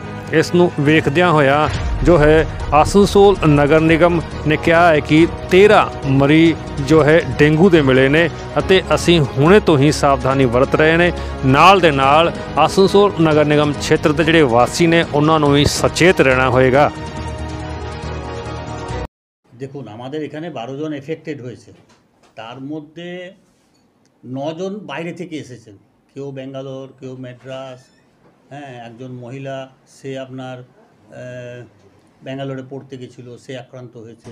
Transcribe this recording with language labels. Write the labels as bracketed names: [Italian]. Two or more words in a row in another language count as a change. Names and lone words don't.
[Punjabi] ਇਸ ਨੂੰ ਵੇਖਦਿਆਂ ਹੋਇਆ ਜੋ ਹੈ ਆਸਨਸੋਲ ਨਗਰ ਨਿਗਮ ਨੇ ਕਿਹਾ ਹੈ ਕਿ 13 ਮਰੀਜ਼ ਜੋ ਹੈ ਡੇਂਗੂ ਦੇ ਮਿਲੇ ਨੇ ਅਤੇ ਅਸੀਂ ਹੁਣੇ ਤੋਂ ਹੀ ਸਾਵਧਾਨੀ ਵਰਤ ਰਹੇ ਨੇ। ਨਾਲ ਦੇ ਨਾਲ ਆਸਨਸੋਲ ਨਗਰ ਨਿਗਮ ਖੇਤਰ ਦੇ ਜਿਹੜੇ ਵਾਸੀ ਨੇ ਉਹਨਾਂ ਨੂੰ ਵੀ ਸਚੇਤ ਰਹਿਣਾ ਹੋਏਗਾ। [Bangla] দেখুন, আমাদের এখানে 12 জন এফেক্টেড হয়েছে, তার মধ্যে 9 জন বাইরে থেকে এসেছেন, কেউ ব্যাঙ্গালোর, কেউ ম্যাড্রাস। হ্যাঁ, একজন মহিলা সে আপনার ব্যাঙ্গালোরে পড়তে গেছিলো, সে আক্রান্ত হয়েছে।